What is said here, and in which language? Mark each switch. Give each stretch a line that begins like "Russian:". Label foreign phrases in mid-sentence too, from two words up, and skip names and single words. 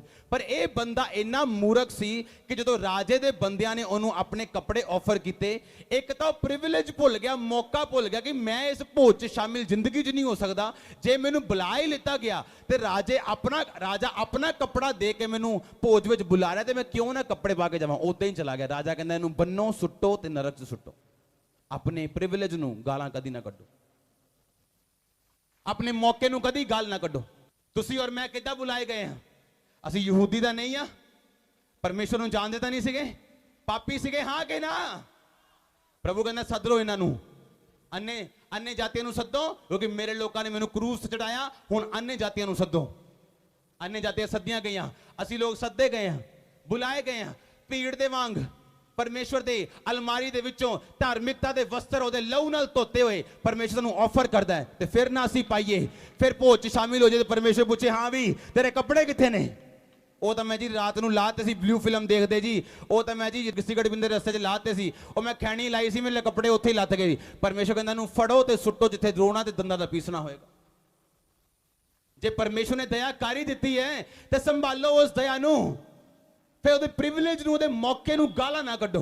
Punjabi: ਪਰ ਇਹ ਬੰਦਾ ਇੰਨਾ ਮੂਰਖ ਸੀ ਕਿ ਜਦੋਂ ਰਾਜੇ ਦੇ ਬੰਦਿਆਂ ਨੇ ਉਹਨੂੰ ਆਪਣੇ ਕੱਪੜੇ ਆਫਰ ਕੀਤੇ, ਇੱਕ ਤਾਂ ਪ੍ਰਿਵਿਲੇਜ ਭੁੱਲ ਗਿਆ, ਮੌਕਾ ਭੁੱਲ ਗਿਆ ਕਿ ਮੈਂ ਇਸ ਭੋਜ 'ਚ ਸ਼ਾਮਿਲ ਜ਼ਿੰਦਗੀ 'ਚ ਨਹੀਂ ਹੋ ਸਕਦਾ। ਜੇ ਮੈਨੂੰ ਬੁਲਾ ਹੀ ਲਿੱਤਾ ਗਿਆ ਤੇ ਰਾਜਾ ਆਪਣਾ ਕੱਪੜਾ ਦੇ ਕੇ ਮੈਨੂੰ ਭੋਜ ਵਿੱਚ ਬੁਲਾ ਰਿਹਾ, ਤੇ ਮੈਂ ਕਿਉਂ ਨਾ ਕੱਪੜੇ ਪਾ ਕੇ ਜਾਵਾਂ? ਉਦਾਂ ਹੀ ਚਲਾ ਗਿਆ। ਰਾਜਾ ਕਹਿੰਦਾ ਇਹਨੂੰ ਬੰਨੋ, ਸੁੱਟੋ ਤੇ ਨਰਕ 'ਚ ਸੁੱਟੋ। ਆਪਣੇ ਪ੍ਰਿਵਿਲੇਜ ਨੂੰ ਗਾਲਾਂ ਕਦੀ ਨਾ ਕੱਢੋ, ਆਪਣੇ ਮੌਕੇ ਨੂੰ ਕਦੀ ਗਾਲ ਨਾ ਕੱਢੋ। ਤੁਸੀ ਔਰ ਮੈਂ ਕਿੱਦਾਂ ਬੁਲਾਏ ਗਏ ਹੈਂ? ਅਸੀਂ ਯਹੂਦੀ ਦਾ ਨਹੀਂ ਆ, ਪਰਮੇਸ਼ਰ ਨੂੰ ਜਾਣਦੇ ਤਾਂ ਨਹੀਂ ਸੀਗੇ, ਪਾਪੀ ਸੀਗੇ ਹਾਂ ਕਿ ਨਾ? ਪ੍ਰਭੂ ਕਹਿੰਦਾ ਸੱਦ ਲੋ ਇਨ੍ਹਾਂ ਨੂੰ, ਅੰਨਿਆ ਜਾਤੀਆਂ ਨੂੰ ਸੱਦੋ, ਕਿਉਂਕਿ ਮੇਰੇ ਲੋਕਾਂ ਨੇ ਮੈਨੂੰ ਕ੍ਰੂਸ ਤੇ ਚੜ੍ਹਾਇਆ, ਹੁਣ ਅੰਨਿਆ ਜਾਤੀਆਂ ਨੂੰ ਸੱਦੋ। ਅੰਨਿਆ ਜਾਤੀਆਂ ਸੱਦੀਆਂ ਗਈਆਂ, ਅਸੀਂ ਲੋਗ ਸੱਦੇ ਗਏ ਹੈਂ, ਬੁਲਾਏ ਗਏ ਹੈਂ। ਭੀੜ ਦੇ ਵਾਂਗ ਪਰਮੇਸ਼ਰ ਦੇ ਅਲਮਾਰੀ ਦੇ ਵਿੱਚੋਂ ਧਾਰਮਿਕਤਾ ਦੇ ਵਸਤਰ ਓਦੇ ਲਹੂ ਨਾਲ ਧੋਤੇ ਹੋਏ ਪਰਮੇਸ਼ਰ ਨੂੰ ਆਫਰ ਕਰਦਾ ਹੈ, ਤੇ ਫਿਰ ਨਾ ਅਸੀਂ ਪਾਈਏ, ਫਿਰ ਭੋਜ ਚ ਸ਼ਾਮਿਲ ਹੋ ਜਾਏ। ਪਰਮੇਸ਼ਰ ਪੁੱਛੇ ਹਾਂ ਭੀ ਤੇਰੇ ਕੱਪੜੇ ਕਿੱਥੇ ਨੇ? ਉਹ ਤਾਂ ਮੈਂ ਜੀ ਰਾਤ ਨੂੰ ਲਾਤੇ ਸੀ, ਬਲੂ ਫਿਲਮ ਦੇਖਦੇ ਜੀ, ਉਹ ਤਾਂ ਮੈਂ ਜੀ ਸਿਗਰਟ ਪੀਂਦੇ ਰਸਤੇ 'ਚ ਲਾਤੇ ਸੀ, ਉਹ ਮੈਂ ਖੈਣੀ ਲਾਈ ਸੀ, ਮੇਰੇ ਕੱਪੜੇ ਉੱਥੇ ਹੀ ਲੱਥ ਗਏ। ਪਰਮੇਸ਼ਰ ਕਹਿੰਦਾ ਇਹਨੂੰ ਫੜੋ ਤੇ ਸੁੱਟੋ ਜਿੱਥੇ ਰੋਣਾ ਤੇ ਦੰਦਾਂ ਦਾ ਪੀਸਣਾ ਹੋਏਗਾ। ਜੇ ਪਰਮੇਸ਼ਰ ਨੇ ਦਇਆ ਕਰ ਹੀ ਦਿੱਤੀ ਹੈ ਤੇ ਸੰਭਾਲੋ ਉਸ ਦਇਆ ਨੂੰ, ਫਿਰ ਉਹਦੇ ਪ੍ਰਿਵਿਲੇਜ ਨੂੰ, ਉਹਦੇ ਮੌਕੇ ਨੂੰ ਗਾਲਾਂ ਨਾ ਕੱਢੋ।